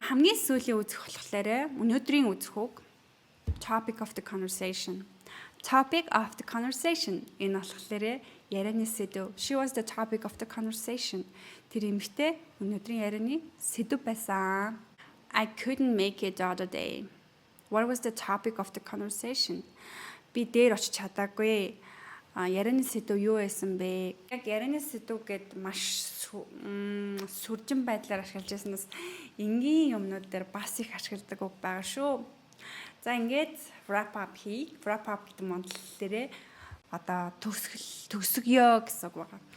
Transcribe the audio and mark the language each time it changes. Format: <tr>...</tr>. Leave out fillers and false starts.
<mn>Хамгийн сүүлийн үзэх болохоор өнөөдрийн үзэх үг</mn> <en>topic of the conversation. Topic of the conversation</en> <mn>энэ болохоор ярианы сэдв.</mn> <en>She was the topic of the conversation.</en> <mn>Тэр эмэгтэй өнөөдрийн ярианы сэдв байсан.</mn> <en>I couldn't make it the other day. What was the topic of the conversation?</en> <mn>Би дээр очиж чадаагүй. Ярианы сэдв юу байсан бэ? Яг ярианы сэдв гэд маш сүржин байдлаар ашиглаж байснаас энгийн юмнууд дээр бас их ашигладаг үг байгаа шүү. За ингээд wrap up гэдэг монголчуудэрээ одоо төгсгөё гэсэн үг байгаа.</mn>